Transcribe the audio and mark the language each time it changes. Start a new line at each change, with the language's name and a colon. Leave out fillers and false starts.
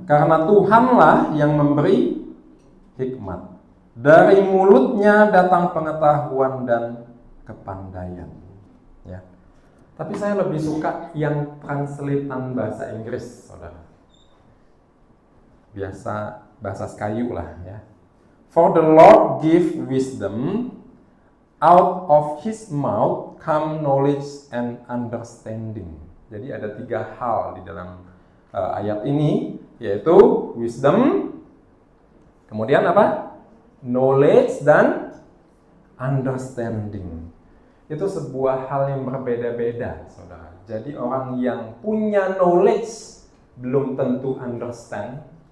Indonesian: Karena Tuhanlah yang memberi hikmat. Dari mulutnya datang pengetahuan dan kepandaian. Ya. Tapi saya lebih suka yang translatean bahasa Inggris, saudara. Biasa bahasa Sekayu lah ya.
English: For the Lord give wisdom, out of his mouth come knowledge and understanding.
Indonesian: Jadi ada 3 hal di dalam ayat ini, yaitu wisdom, kemudian apa? Knowledge dan understanding. Itu sebuah hal yang berbeda-beda, saudara. Jadi orang yang punya knowledge belum tentu understand.